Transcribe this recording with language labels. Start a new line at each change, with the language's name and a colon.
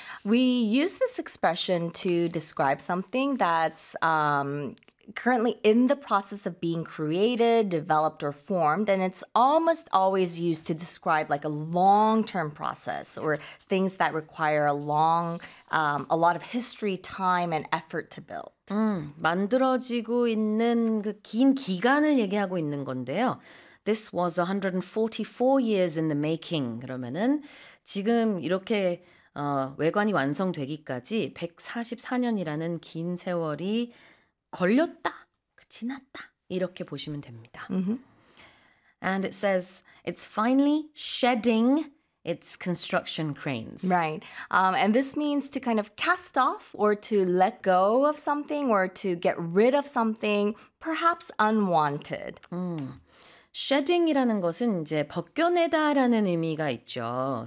English: We use this expression to describe something that's currently in the process of being created, developed, or formed, and it's almost always used to describe like a long-term process or things that require a lot of history, time, and effort to build.
Korean: 만들어지고 있는 그 긴 기간을 얘기하고 있는 건데요.
English: This was 144 years in the making.
Korean: 그러면은 지금 이렇게 외관이 완성되기까지 144년이라는 긴 세월이 걸렸다, 지났다, 이렇게 보시면 됩니다.
English: And it says, it's finally shedding its construction cranes. Right. And this means to kind of cast off or to let go of something or to get rid of something, perhaps unwanted.
Korean: Shedding이라는 것은 이제 벗겨내다라는 의미가 있죠.